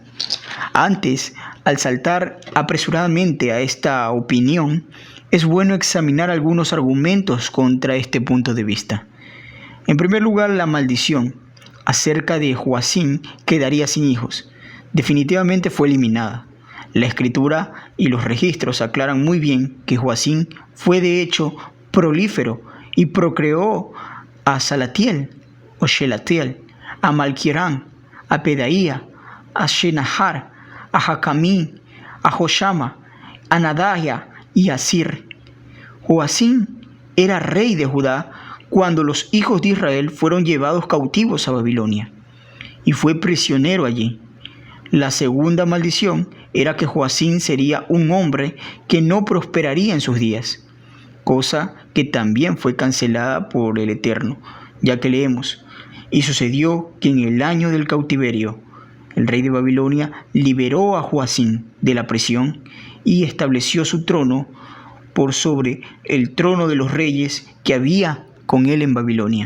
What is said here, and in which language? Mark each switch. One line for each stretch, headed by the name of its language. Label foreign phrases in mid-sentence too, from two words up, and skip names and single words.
Spanish: Antes, al saltar apresuradamente a esta opinión, es bueno examinar algunos argumentos contra este punto de vista. En primer lugar, la maldición acerca de Joacim quedaría sin hijos. Definitivamente fue eliminada. La Escritura y los registros aclaran muy bien que Joacim fue de hecho prolífero y procreó a Salatiel o Shelatiel, a Malquirán, a Pedaía, a Shenahar, a Jacamí, a Joshama, a Nadaya y a Sir. Joacim era rey de Judá cuando los hijos de Israel fueron llevados cautivos a Babilonia y fue prisionero allí. La segunda maldición era que Joacim sería un hombre que no prosperaría en sus días, cosa que también fue cancelada por el Eterno, ya que leemos: y sucedió que en el año del cautiverio, el rey de Babilonia liberó a Joacim de la prisión y estableció su trono por sobre el trono de los reyes que había con él en Babilonia.